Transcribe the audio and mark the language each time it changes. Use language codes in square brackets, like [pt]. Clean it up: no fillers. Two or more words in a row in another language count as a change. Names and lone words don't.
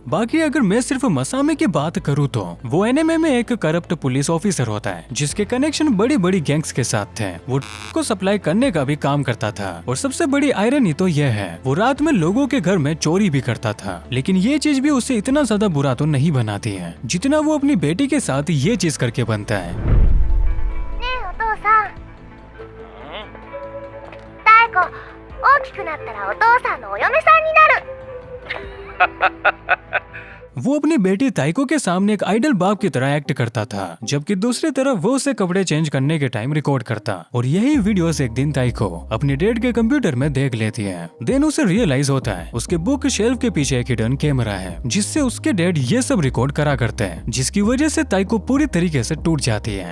[hi] बाकी अगर मैं सिर्फ मसामी की बात करूँ तो वो एनिमे में एक [en] corrupt police officer [hi] होता है, जिसके कनेक्शन बड़ी बड़ी गैंग्स के साथ थे। वो को सप्लाई करने का भी काम करता था। और सबसे बड़ी आयरनी तो यह है, वो रात में लोगों के घर में चोरी भी करता था। लेकिन ये चीज भी उसे इतना ज्यादा बुरा तो नहीं बनाती है जितना वो अपनी बेटी के साथ ये चीज करके बनता है। [ja] ねえお父さん大子大きくなったらお父さんのお嫁さんになる [hi] वो अपनी बेटी ताइको के सामने एक आइडल बाप की तरह एक्ट करता था, जबकि दूसरी तरफ वो उसे कपड़े चेंज करने के टाइम रिकॉर्ड करता। और यही वीडियोस एक दिन ताइको अपने डैड के कंप्यूटर में देख लेती है। देन उसे रियलाइज होता है उसके [en] book shelf [hi] के पीछे एक [en] hidden camera [hi] है, जिससे उसके डैड ये सब रिकॉर्ड करा करते हैं, जिसकी वजह से ताइको पूरी तरीके से टूट जाती है।